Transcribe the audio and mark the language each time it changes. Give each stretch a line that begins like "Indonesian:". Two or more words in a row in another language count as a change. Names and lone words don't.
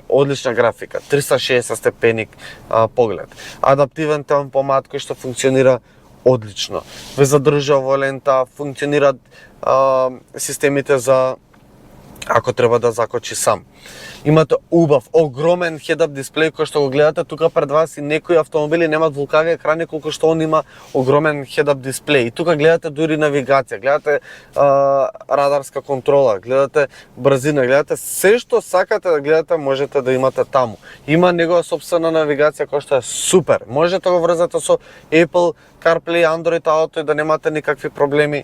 Macedonian: Одлична графика. 360 степеник поглед. Адаптивен темпомат кој што функционира одлично. Ве задржа во лента, функционираат системите за ако треба да закочи сам. Имате убав, огромен head-up дисплеј кој што го гледате тука пред вас и некои автомобили немаат вулкави екрани колку што он има огромен head-up дисплеј. И тука гледате дури навигација, гледате радарска контрола, гледате брзина, гледате се што сакате да гледате можете да имате таму. Има негова собствена навигација која што е супер. Можете да го врзате со Apple CarPlay, Android Auto и да немате никакви проблеми.